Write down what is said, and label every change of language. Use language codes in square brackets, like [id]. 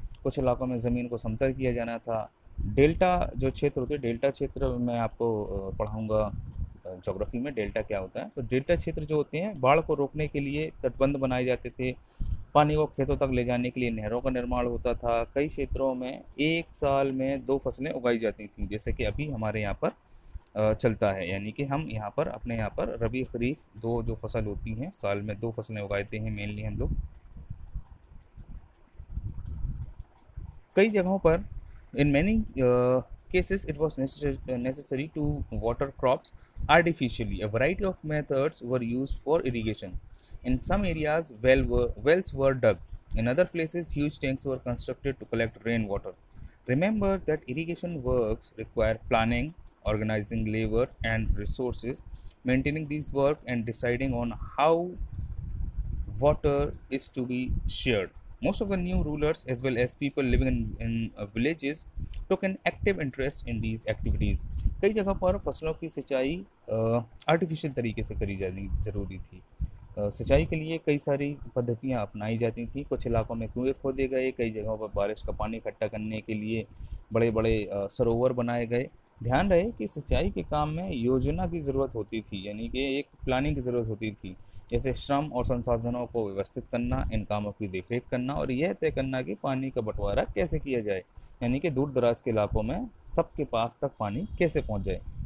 [hi] कुछ इलाकों में ज़मीन को समतल किया जाना था। डेल्टा जो क्षेत्र होते हैं, डेल्टा क्षेत्र मैं आपको पढ़ाऊँगा ज्योग्राफी में डेल्टा क्या होता है। तो डेल्टा क्षेत्र जो होते हैं बाढ़ को रोकने के लिए तटबंध बनाए जाते थे, पानी को खेतों तक ले जाने के लिए नहरों का निर्माण होता था। कई क्षेत्रों में एक साल में 2 फसलें उगाई जाती थीं, जैसे कि अभी हमारे यहाँ पर चलता है, यानी कि हम यहाँ पर अपने यहाँ पर रबी खरीफ 2 जो फसल होती हैं, साल में 2 फसलें उगाते हैं मेनली हम लोग। कई जगहों पर [en] in many cases it was necessary to water crops artificially. A variety of methods were used for irrigation. In some areas wells were dug. In other places huge tanks were constructed to collect rainwater. Remember that irrigation works require planning, organizing labor and resources, maintaining these work and deciding on how water is to be shared. Most of the new rulers, as well as people living in villages, took an active interest in these activities. [hi] कई जगह पर फसलों की सिंचाई artificial तरीके से करी जानी जरूरी थी। सिंचाई के लिए कई सारी पद्धतियां अपनाई जाती थी। कुछ इलाकों में कुएं खोदे गए, कई जगहों पर बारिश का पानी इकट्ठा करने के लिए बड़े बड़े सरोवर बनाए गए। ध्यान रहे कि सिंचाई के काम में योजना की ज़रूरत होती थी, यानी कि एक प्लानिंग की ज़रूरत होती थी, जैसे श्रम और संसाधनों को व्यवस्थित करना, इन कामों की देखरेख करना और यह तय करना कि पानी का बंटवारा कैसे किया जाए, यानी कि दूर दराज के इलाकों में सबके पास तक पानी कैसे पहुंच जाए।